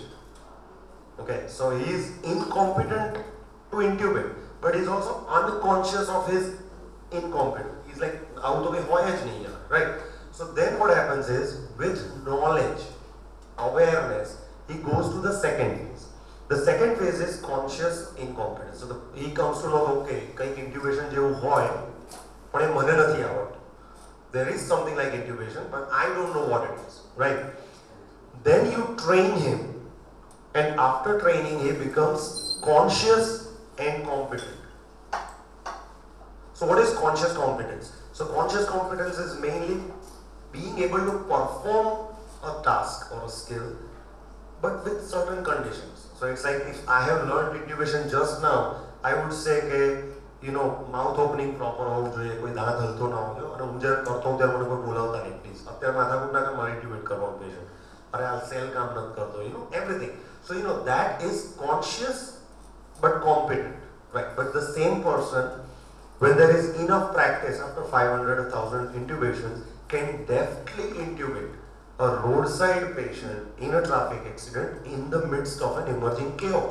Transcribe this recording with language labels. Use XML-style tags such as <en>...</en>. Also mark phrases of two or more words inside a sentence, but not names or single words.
<en>Okay, so he is incompetent to intubate, but he is also unconscious of his incompetence. He's like, out of a voyage</en> <hi>nahi hai,</hi> <en>right? So then what happens is, with knowledge, awareness, he goes to the second phase. The second phase is conscious incompetence. So he comes to know, okay,</en> <gu>kaik intubation jevu hoy,</gu> <en>but</en> <gu>મને નથી આવડતું.</gu> <en>There is something like intubation, but I don't know what it is, right? Then you train him, and after training, he becomes conscious and competent. So what is conscious competence? So conscious competence is mainly being able to perform a task or a skill, but with certain conditions. So it's like if I have learned intubation just now, I would say mouth opening proper</en> <gu>હોવું જોઈએ, કોઈ દાંત હલતો ના હોવો જોઈએ, અને હું જ્યારે કરતો હોઉં ત્યારે મને કોઈ બોલાવતા નહીં પ્લીઝ. અત્યારે માથાકૂટ ના મારે intubate કરવાનું પેશન્ટ, અરે આ સેલ કામ નથી કરતો,</gu> <en>everything. So that is conscious but competent, right? But the same person, when there is enough practice, after 500 or 1000 intubations, can deftly intubate a roadside patient in a traffic accident in the midst of an emerging chaos.</en>